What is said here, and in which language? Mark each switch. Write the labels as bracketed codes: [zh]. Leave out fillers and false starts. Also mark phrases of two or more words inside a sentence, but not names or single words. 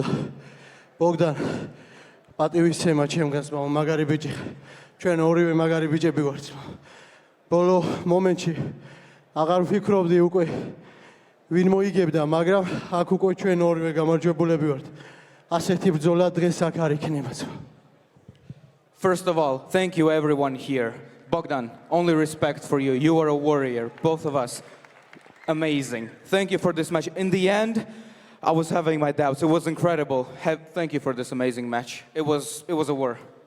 [ka] ბოგდან, პატივისცემა ჩემგანს, მაგარი ბიჭი. ჩვენ ორივე მაგარი ბიჭები ვართ. ბოლო მომენტში აღარ ვფიქრობდი უკვე ვინ მოიგებდა, მაგრამ აქ უკვე ჩვენ ორივე გამარჯვებულები ვართ. ასეთი ბრძოლა დღეს აქ არ იქნება. [en] First of all, thank you everyone here. Bogdan, only respect for you. You are a warrior, both of us. Amazing. Thank you for this match. In the end, I was having my doubts. It was incredible. Thank you for this amazing match. It was a war.